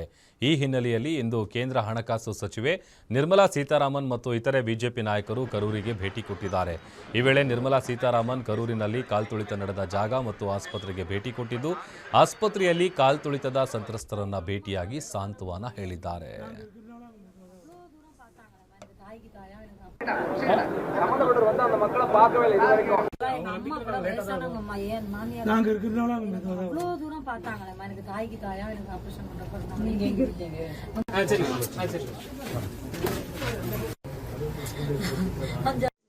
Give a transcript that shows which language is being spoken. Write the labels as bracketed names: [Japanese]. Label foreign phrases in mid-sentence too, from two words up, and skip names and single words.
[Kannada] ಈ ಹಿನ್ನೆಲೆಯಲ್ಲಿ ಇಂದು ಕೇಂದ್ರ ಹಣಕಾಸು ಸಚಿವೆ ನಿರ್ಮಲಾ ಸೀತಾರಾಮನ್ ಮತ್ತು ಇತರೆ ಬಿಜೆಪಿ ನಾಯಕರು ಕರೂರಿಗೆ ಭೇಟಿ ಕೊಟ್ಟಿದ್ದಾರೆ. ಈ ವೇಳೆ ನಿರ್ಮಲಾ ಸೀತಾರಾಮನ್ ಕರೂರಿನಲ್ಲಿ ಕಾಲ್ತುಳಿತ ನಡೆದ ಜಾಗ ಮತ್ತು ಆಸ್ಪತ್ರೆಗೆ ಭೇಟಿ ಕೊಟ್ಟಿದ್ದು, ಆಸ್ಪತ್ರೆಯಲ್ಲಿ ಕಾಲ್ತುಳಿತದ ಸಂತ್ರಸ್ತರನ್ನ ಭೇಟಿಯಾಗಿ ಸಾಂತ್ವನ ಹೇಳಿದ್ದಾರೆ. [Tamil] நாங்க இருக்கிறதுனால அவ்வளவு தூரம் பார்த்தாங்களே, எனக்கு தாய்க்கு தாயா எனக்கு ஆபரேஷன் பண்ற